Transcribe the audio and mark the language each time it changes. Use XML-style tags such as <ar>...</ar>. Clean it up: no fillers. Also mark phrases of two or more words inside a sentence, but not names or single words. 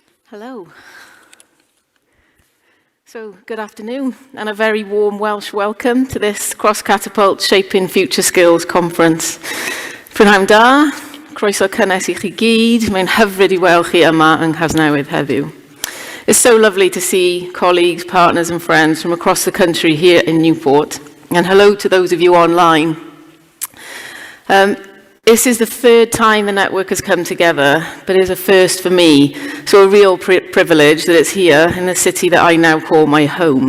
<en>Hello. So, good afternoon and a very warm Welsh welcome to this Cross-Catapult Shaping Future Skills Conference.</en> <cy>Prynhawn da, croeso cynnes I chi gyd, mae'n hyfryd I weld chi yma yng Nghasnewydd heddiw.</cy> <en>It's so lovely to see colleagues, partners and friends from across the country here in Newport. And hello to those of you online. This is the third time the network has come together, but it is a first for me. So a real privilege that it's here in the city that I now call my home.</en>